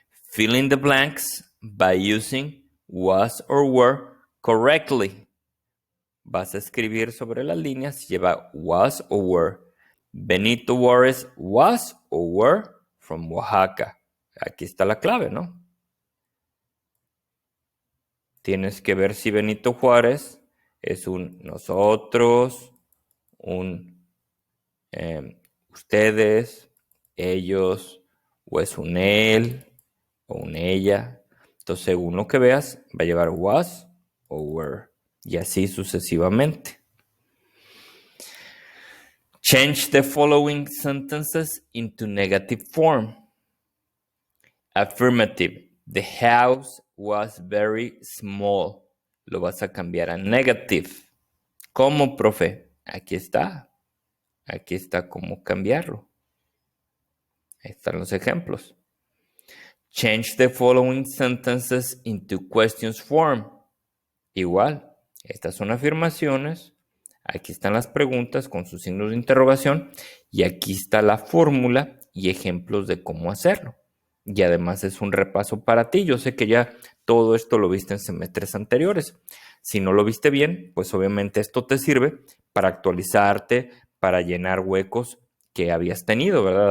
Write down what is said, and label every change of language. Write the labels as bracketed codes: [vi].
[en] Fill in the blanks by using was or were correctly. [es] Vas a escribir sobre las líneas si lleva was or were. [en] Benito Juárez was or were from Oaxaca. [es] Aquí está la clave, ¿no? Tienes que ver si Benito Juárez es un nosotros, un ustedes, ellos, o es un él, o un ella. Entonces, según lo que veas, va a llevar was o were, y así sucesivamente. [en] Change the following sentences into negative form. Affirmative. The house was very small. [es] Lo vas a cambiar a negative. ¿Cómo, profe? Aquí está. Aquí está cómo cambiarlo. Ahí están los ejemplos. [en] Change the following sentences into questions form. [es] Igual, estas son afirmaciones. Aquí están las preguntas con sus signos de interrogación. Y aquí está la fórmula y ejemplos de cómo hacerlo. Y además es un repaso para ti. Yo sé que ya todo esto lo viste en semestres anteriores. Si no lo viste bien, pues obviamente esto te sirve para actualizarte, para llenar huecos que habías tenido, ¿verdad?